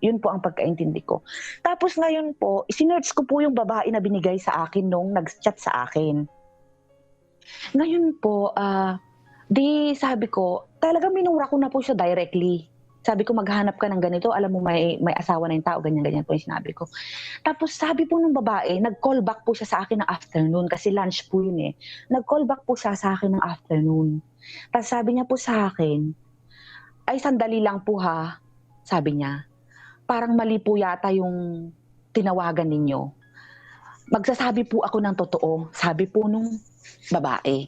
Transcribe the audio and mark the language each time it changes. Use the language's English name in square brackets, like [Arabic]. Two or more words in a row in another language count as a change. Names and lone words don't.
[Filipino] Yun po ang pagkaintindi ko. Tapos ngayon po, sinearch ko po yung babae na binigay sa akin nung nag-chat sa akin. Ngayon po, di sabi ko, talagang minura ko na po siya directly. Sabi ko, "Maghanap ka ng ganito, alam mo may asawa na yung tao," ganyan-ganyan po yung sinabi ko. Tapos sabi po nung babae, nag- [English] call back [Filipino] po siya sa akin ng afternoon kasi lunch po yun, eh. Nag- [English] call back [Filipino] po siya sa akin ng afternoon. Tapos sabi niya po sa akin, "Ay sandali lang po ha," sabi niya. "Parang mali po yata yung tinawagan ninyo. Magsasabi po ako ng totoo," sabi po nung babae.